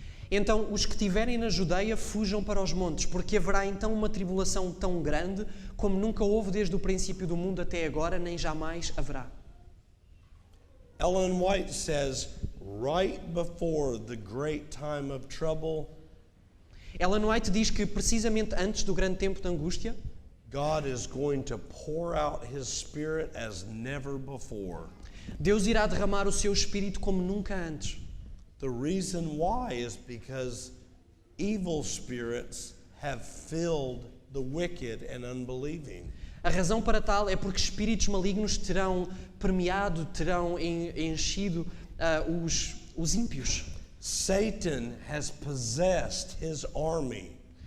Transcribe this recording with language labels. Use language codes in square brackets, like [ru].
[pt] Então, os que estiverem na Judeia fujam para os montes, porque haverá então uma tribulação tão grande como nunca houve desde o princípio do mundo até agora, nem jamais haverá. [en] Ellen White says, right before the great time of trouble, [pt] Ellen White diz que precisamente antes do grande tempo de angústia, [en] God is going to pour out His Spirit as never before. [pt] Deus irá derramar o seu Espírito como nunca antes. [en] The reason why is because evil spirits have filled the wicked and unbelieving. [pt] A razão para tal é porque espíritos malignos terão permeado, terão enchido os ímpios. [en] Satan has possessed his army.